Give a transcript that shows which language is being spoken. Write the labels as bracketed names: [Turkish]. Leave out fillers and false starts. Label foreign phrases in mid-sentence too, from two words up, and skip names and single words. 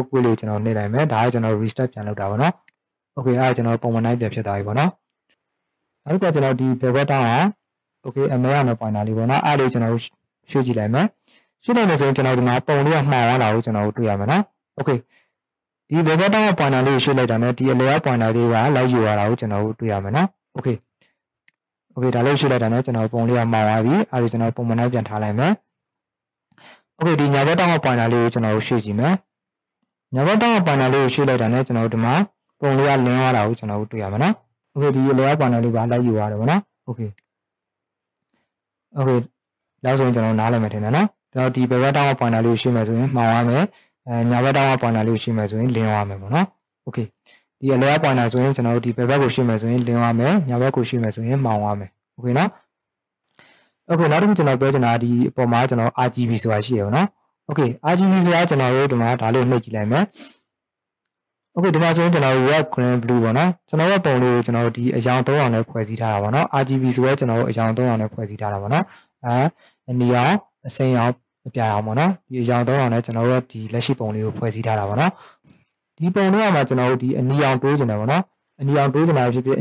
[Burmese] တ်ကုတ်လေးကျွန်တော်နှိပ်လိုက်မယ်ဒါကကျွန်တော် restart ပြန်လုပ်တာပါနော်โอเคအဲ့ဒါကျွန်တော်ပုံမှန်တိုင်းပြန်ဖြစ်သွားပြီပေါ့နော်နောက်ကကျွန်တော်ဒီ [English] bevel down [Burmese] อ่ะโอเคအမဲရမယ် pointer လေး ပေါ့နော်အဲ့ဒါလေးကျွန်တော်ရွှေ့ကြည့်လိုက်မယ်ရွှေ့လိုက်မယ်ဆိုရင်ကျွန်တော်ဒီမှာပုံလေးကမှားသွားတာကိုကျွန်တော်တွေ့ရမယ်နော်โอเคဒီ [English] bevel down pointer [Burmese] လေးကိုရွှေ့လိုက်တာနဲ့ဒီ [English] layer pointer [Burmese] လေးကလိုက်ယူရတာကိုကျွန်တော်တွေ့ရမယ်နော်โอเคဒါလေးရွှေ့လိုက်တာနဲ့ကျွန်တော်ပုံလေးကမှားသွားပြီအဲ့ဒါကျွန်တော်ပုံမှန်တိုင်းပြန်ထားလိုက်မယ်โอเคဒီညာဘက်တောင်း pointer လေးကိုကျွန်တော်ရွှေ့ကြည့်မယ်ညာဘက်တောင်း pointer လေးကိုရွှေ့လိုက်တာနဲ့ကျွန်တော်ဒီမှာပုံလေးကလင်းသွားတာကိုကျွန်တော်တွေ့ရမယ်နော်โอเคဒီ [English] layer pointer [Burmese] လေးပါလိုက်ယူရတယ်ပေါ့နော်โอเค နောက်ဆိုရင်ကျွန်တော်နားလည်မယ်ထင်တယ်နော်ကျွန်တော်ဒီ [English] bevel down pointer [Burmese] လေးကိုရွှေ့မယ်ဆိုရင်မှားသွားမယ်ညာဘက် [English] down pointer [Burmese] လေးကိုရွှေ့မယ်ဆိုရင်လင်းသွားမယ်ပေါ့နော်โอเคဒီ [English] layer pointer [Burmese] ဆိုရင်ကျွန်တော်ဒီ bevel ကိုရွှေ့မယ်ဆိုရင်လင်းသွားမယ်ညာဘက်ကိုရွှေ့မယ်ဆိုရင်မှောင်သွားမယ်โอเคနော်โอเคနောက်တစ်ခုကျွန်တော်ပြောချင်တာဒီအပေါ်မှာကျွန်တော် RGB ဆိုတာရှိရပါတော့โอเค RGB ဆိုတာကျွန်တော်တို့ဒီမှာဒါလေးနှိပ်ကြည့်လိုက်မယ်โอเคဒီမှာဆိုရင်ကျွန်တော် [English] red green blue [Burmese] ပေါ့နော်ကျွန် တော်ရဲ့ပုံလေးကိုကျွန်တော်ဒီအရောင်3အောင်နဲ့ဖွဲ့စည်းထားတာပေါ့နော် RGB ဆိုရဲကျွန်တော်တို့အရောင်3အောင်နဲ့ဖွဲ့စည်းထားတာပေါ့နော်အနီရောင်အစိမ်းရောင်အပြာရောင်ပေါ့နော်ဒီအရောင်3အောင်နဲ့ကျွန်တော်တို့ဒီလက်ရှိပုံလေးကိုဖွဲ့စည်းထားတာပေါ့နော်ဒီပုံလေးကမှကျွန်တော်တို့ဒီအနီရောင်တိုးချင်တယ်ပေါ့နော်အနီရောင်တိုးချင်တာဖြစ်ဖြစ်အ